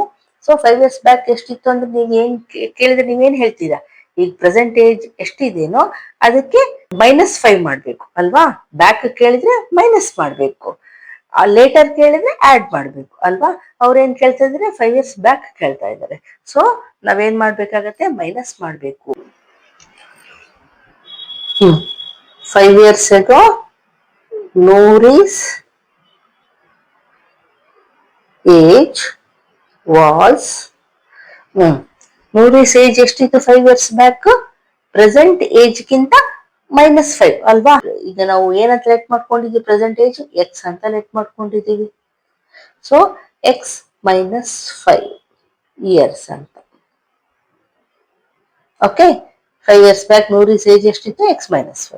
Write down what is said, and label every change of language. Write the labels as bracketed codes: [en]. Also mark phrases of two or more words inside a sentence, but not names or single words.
[kn] ಸೊ 5 [en] years back [kn] ಎಷ್ಟಿತ್ತು ಅಂದ್ರೆ ನೀವು ಏನ್ ಕೇಳಿದ್ರೆ ನೀವೇನ್ ಹೇಳ್ತೀರಾ, ಈಗ [en] present age [kn] ಎಷ್ಟಿದೇನೋ ಅದಕ್ಕೆ -5 ಮಾಡ್ಬೇಕು ಅಲ್ವಾ. ಬ್ಯಾಕ್ ಕೇಳಿದ್ರೆ ಮೈನಸ್ ಮಾಡ್ಬೇಕು, ಲೇಟರ್ ಕೇಳಿದ್ರೆ ಆಡ್ ಮಾಡ್ಬೇಕು ಅಲ್ವಾ. ಅವ್ರೇನ್ ಕೇಳ್ತಾ ಇದ್ರೆ 5 [en] years back [kn] ಕೇಳ್ತಾ ಇದ್ದಾರೆ. ಸೊ ನಾವೇನ್ ಮಾಡ್ಬೇಕಾಗತ್ತೆ, ಮೈನಸ್ ಮಾಡ್ಬೇಕು. [en] 5 years ago Nouri's age was Nouri's age ಎಷ್ಟಿತ್ತು 5 years back, present age [kn] ಗಿಂತ -5 ಅಲ್ವಾ. ಈಗ ನಾವು ಏನಂತ ಲೆಟ್ ಮಾಡ್ಕೊಂಡಿದ್ದೀವಿ, [en] present age x [kn] ಅಂತ ಲೆಟ್ ಮಾಡ್ಕೊಂಡಿದ್ದೀವಿ. [en] so x -5 years ಅಂತ. okay, 5 years back Nouri's age ಎಷ್ಟಿತ್ತು, x -5.